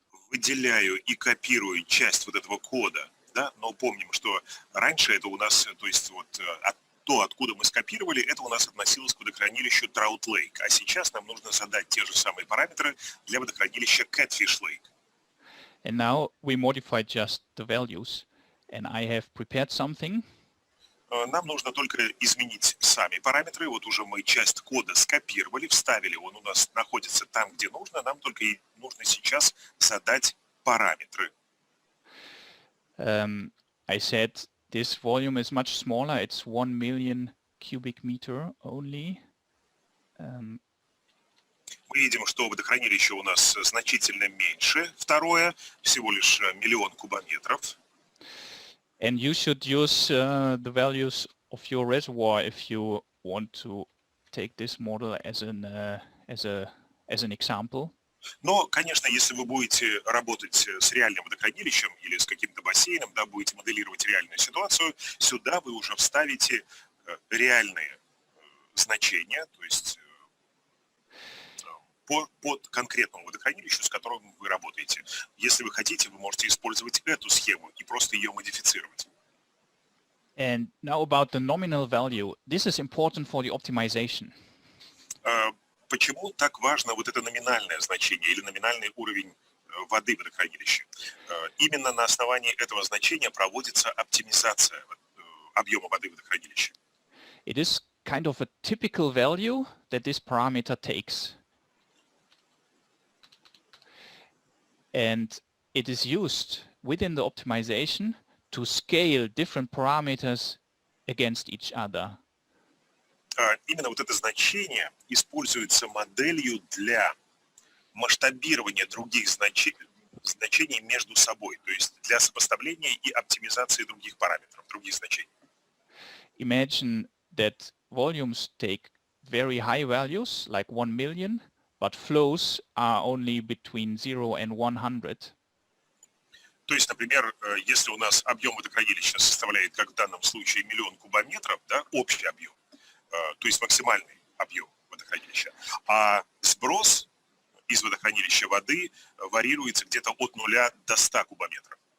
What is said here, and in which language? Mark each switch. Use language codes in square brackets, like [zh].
[ru] Выделяю и копирую часть вот этого кода, да, но помним, что раньше это у нас, то есть вот то, откуда мы скопировали, это у нас относилось к водохранилищу Trout Lake, а сейчас нам нужно задать те же самые параметры для водохранилища Catfish Lake. [en] And now we modify just the values, and I have prepared something. [ru] Нам нужно только изменить сами параметры. Вот уже мы часть кода скопировали, вставили. Он у нас находится там, где нужно. Нам только и нужно сейчас задать параметры. [en] I said this volume is much smaller. It's 1 million cubic meter only. [ru] Мы видим, что водохранилище у нас значительно меньше. Второе, всего лишь 1 миллион кубометров. [en] And you should use the values of your reservoir if you want to take this model as an example. [ru] Но, конечно, если вы будете работать с реальным водохранилищем или с каким-то бассейном, да, будете моделировать реальную ситуацию, сюда вы уже вставите реальные значения, то есть под конкретному водохранилищу, с которым вы работаете. Если вы хотите, вы можете использовать эту схему и просто ее модифицировать. [en] And now about the nominal value. This is important for the optimization. [ru] Почему так важно вот это номинальное значение или номинальный уровень воды в водохранилище? Именно на основании этого значения проводится оптимизация объема воды в водохранилище. [en] It is kind of a typical value that this parameter takes. And it is used within the optimization to scale different parameters against each other. [ru] Именно вот это значение используется моделью для масштабирования других значений между собой, то есть для сопоставления и оптимизации других параметров, других значений. [en] Imagine that volumes take very high values, like 1 million, but flows are only between 0 and 100. [ru] То есть, например, если у нас объем водохранилища составляет, как в данном случае, 1 миллион кубометров, да, общий объем, то есть максимальный объем водохранилища, а сброс из водохранилища воды варьируется где-то от 0 до 100 кубометров.